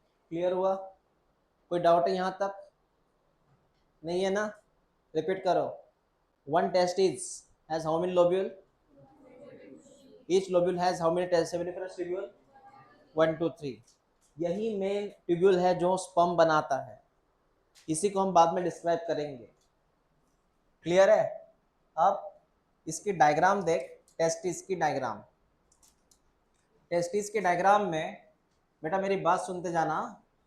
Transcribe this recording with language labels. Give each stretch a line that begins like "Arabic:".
Hindi: Clear हुआ? कोई doubt है यहाँ तक? नहीं है ना? रिपीट करो.
English: One testis has how many lobule? Each lobule has how many seminiferous tubule? 1 2 3.
Hindi: यही मेन ट्यूब्यूल है जो स्पर्म बनाता है. इसी को हम बाद में डिस्क्राइब करेंगे. क्लियर है? अब इसकी डायग्राम देख. टेस्टिस की डायग्राम. टेस्टिस के डायग्राम में बेटा मेरी बात सुनते जाना.